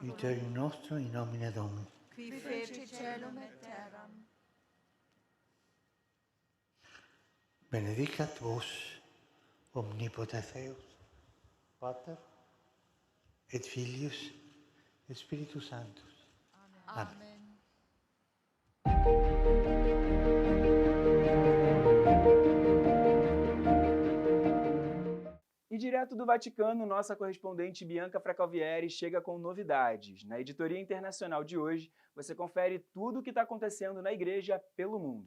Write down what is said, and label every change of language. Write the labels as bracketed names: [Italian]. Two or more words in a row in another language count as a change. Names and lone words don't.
[Latin] aiuterium nostrum in nomine Domini. qui feci celum et terram. Benedicat vos omnipotens Deus, Pater et Filius et Spiritus Sanctus. Amen. [Portuguese] E direto do Vaticano, nossa correspondente Bianca Fracalvieri chega com novidades. Na editoria internacional de hoje, você confere tudo o que está acontecendo na igreja pelo mundo.